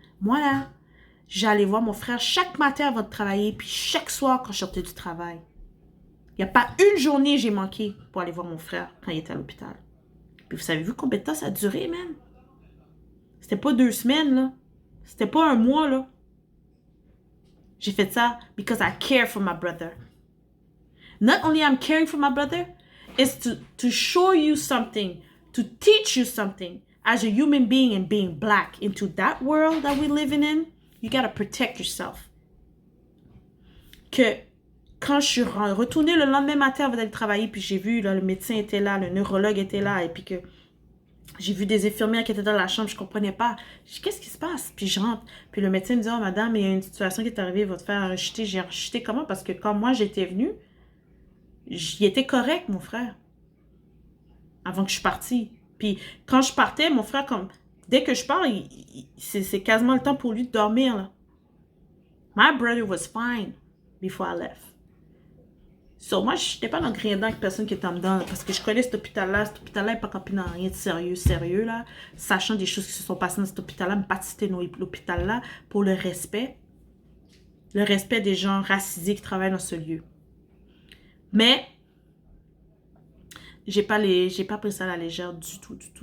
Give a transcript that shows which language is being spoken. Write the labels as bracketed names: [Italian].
[French] Moi, là, j'allais voir mon frère chaque matin avant de travailler, puis chaque soir quand je sortais du travail. Il n'y a pas une journée j'ai manqué pour aller voir mon frère quand il était à l'hôpital. Puis vous savez combien de temps ça a duré, man? C'était pas 2 semaines, là. C'était pas un mois, là. J'ai fait ça [English] because I care for my brother. Not only I'm caring for my brother, it's to show you something, to teach you something. As a human being and being black into that world that we're living in, you gotta protect yourself. [French] Que quand je suis retournée le lendemain matin avant d'aller travailler, puis j'ai vu, là, le médecin était là, le neurologue était là, et puis que j'ai vu des infirmières qui étaient dans la chambre, je comprenais pas. Je dis, qu'est-ce qui se passe? Puis je rentre, puis le médecin me dit, oh madame, il y a une situation qui est arrivée, votre frère a rechuté. J'ai rechuté comment? Parce que quand moi j'étais venue, il était correct, mon frère, avant que je suis partie. Puis quand je partais, mon frère, comme dès que je pars, c'est quasiment le temps pour lui de dormir, là. [English] My brother was fine before I left. [French] So, moi, je n'étais pas dans le grien avec personne qui était en dedans, parce que je connais cet hôpital-là. Cet hôpital-là n'est pas campé dans rien de sérieux, là. Sachant des choses qui se sont passées dans cet hôpital-là, mais pas citer l'hôpital-là pour le respect. Le respect des gens racisés qui travaillent dans ce lieu. Mais, j'ai pas pris ça à la légère du tout.